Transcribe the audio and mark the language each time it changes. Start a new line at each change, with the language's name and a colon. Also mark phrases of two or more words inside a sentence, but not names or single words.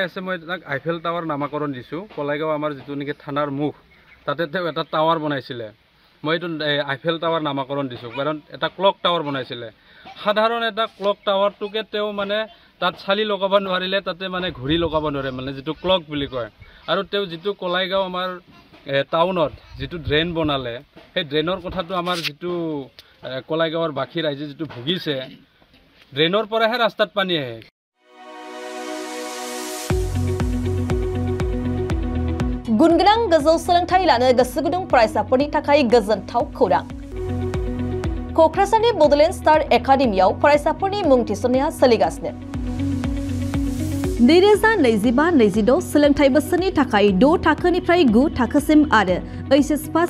Assamese: আছে মই তাক আইফেল টাৱাৰ নামাকৰণ দিছোঁ কলাইগাঁও আমাৰ যিটো নেকি থানাৰ মুখ তাতে তেওঁ এটা টাৱাৰ বনাইছিলে মই এইটো আইফেল টাৱাৰ নামাকৰণ দিছোঁ কাৰণ এটা ক্লক টাৱাৰ বনাইছিলে সাধাৰণ এটা ক্লক টাৱাৰটোকে তেওঁ মানে তাত চালি লগাব নোৱাৰিলে তাতে মানে ঘড়ী লগাব নোৱাৰে মানে যিটো ক্লক বুলি কয় আৰু তেওঁ যিটো কলাইগাঁও আমাৰ টাউনত যিটো ড্ৰেইন বনালে সেই ড্ৰেইনৰ কথাটো আমাৰ যিটো কলাইগাঁৱৰ বাকী ৰাইজে যিটো ভুগিছে ড্ৰেইনৰ পৰাহে ৰাস্তাত পানী আহে
Bodo: गुनगोनां गोजौ सोलोंथाइ लानो गोसो गुदुं फरायसाफोरनि थाखाय गोजोनथाव खौरां क'क्राझारनि बड'लेण्ड स्टार एकाडेमियाव फरायसाफोरनि मुं थिसननाया सोलिगासिनो 2025-26 सोलोंथाइ बोसोरनि थाखाय 6 थाखोनिफ्राय 9 थाखोसिम आरो HS फार्स्ट